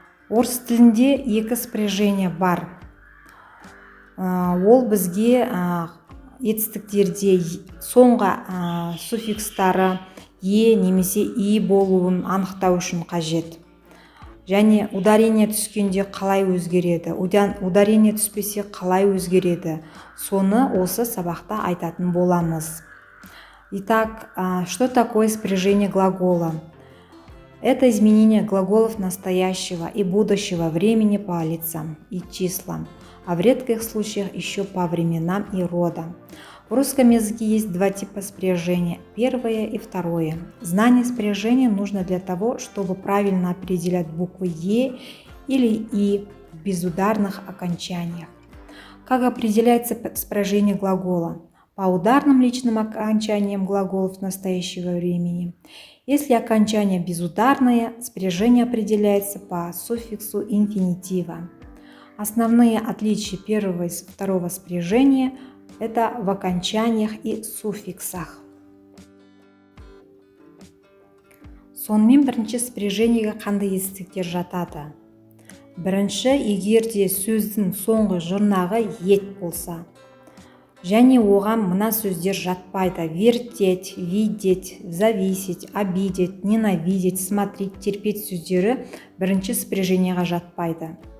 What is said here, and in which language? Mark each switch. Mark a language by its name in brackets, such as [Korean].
[Kazakh] Орыс тілінде екі спряжение бар. Ол бізге етістіктерде соңғы суффикстары е немесе и болуын анықтау үшін қажет. Және ударение түскенде қалай өзгереді, ударение түспесе қалай өзгереді, соны осы сабақта айтатын боламыз. [Russian] Итак, что такое спряжение глагола? Это изменение глаголов настоящего и будущего времени по лицам и числам, а в редких случаях еще по временам и родам. В русском языке есть два типа спряжения, первое и второе. Знание спряжения нужно для того, чтобы правильно определять буквы «е» или «и» в безударных окончаниях. Как определяется спряжение глагола? По ударным личным окончаниям глаголов настоящего времени. Если окончание безударное, спряжение определяется по суффиксу инфинитива. Основные отличия первого и второго спряжения – это в окончаниях и суффиксах. [Kazakh] Сонымен бірінші спряжениеге қандай етістіктер жатады? Бірінші, егер де сөздің соңғы жұрнағы ет болса, және оған мына сөздер жатпайды: [Russian] вертеть, видеть, зависеть, обидеть, ненавидеть, смотреть, терпеть [Kazakh] сөздері бірінші спряжениеға жатпайды.